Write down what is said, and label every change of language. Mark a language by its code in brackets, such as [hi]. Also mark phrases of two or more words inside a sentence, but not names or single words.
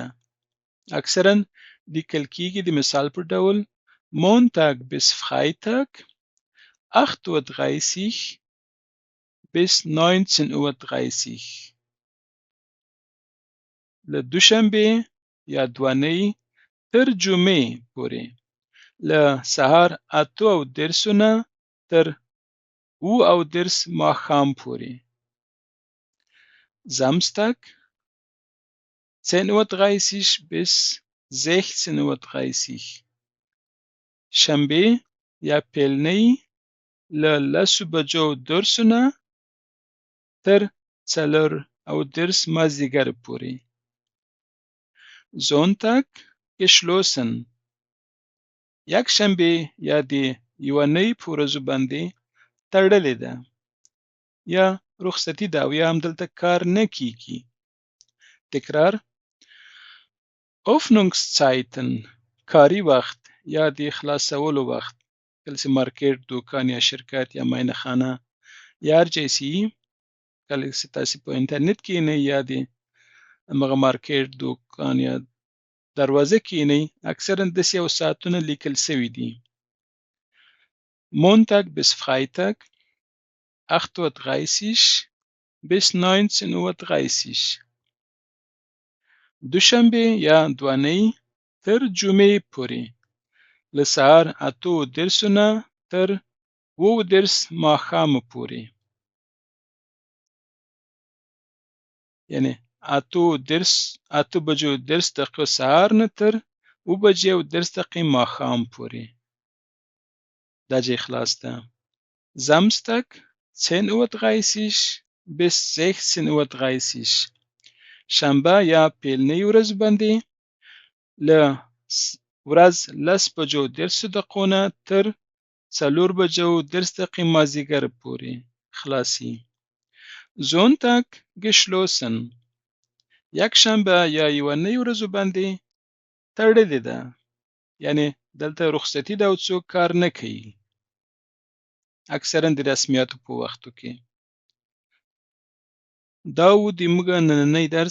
[ps] اکثرا لیکل کیږي د مثال په ډول [de] Montag bis Freitag 8:30 bis 19:30. [ps] له دوشنبې یا دوانۍ تر جمعې پورې له سهار 8:30 نه تر 9:30 ماښام پورې. [de] Samstag 10:30 bis 16:30. [ps] شنبې یا پیلنۍ له 10:30 نه تر 4:30 مازدیګر پورې. [de] Sonntag geschlossen. [ps] یکشنبه یا د یوانۍ په ورځو باندې تړلې ده یا رخصتي ده او یا هم دلته کار نه کیږي. تکرار Öffnungszeiten کاري وخت یا د خلاصولو وخت. کله چې مارکیټ دوکان یا شرکت یا معاینه خانه یا هر ځای چې کله چې تاسو په انټرنیټ کې نه یا د همغه مارکیټ دوکان یا دروازه کې نه اکثرا داسې یو ساعتونه لیکل شوي دي. [de] Montag bis Freitag 8:30 bis 19:30. [ps] دوشنبه یا دوانۍ تر جمعې پورې له سهار 8:30 نه تر 9:30 ماښام پورې. یعنی 8:30 سهار نه تر 9:30 ماښام پورې. دا ځای خلاص ده. [de] Samstag 10:30 bis 16:30. [ps] شنبه یا پیلنۍ ورځ باندې له ورځ 10:30 نه تر 4:30 مازدیګر پورې خلاصی. [de] Sonntag geschlossen. [ps] یکشنبه یا یونۍ ورځو باندې تړلې ده. یعنی دلته رخصتي ده او څوک کار نه کوي. اکثرا د رسمیاتو په وختو کې. دا و د موږ نننی درس.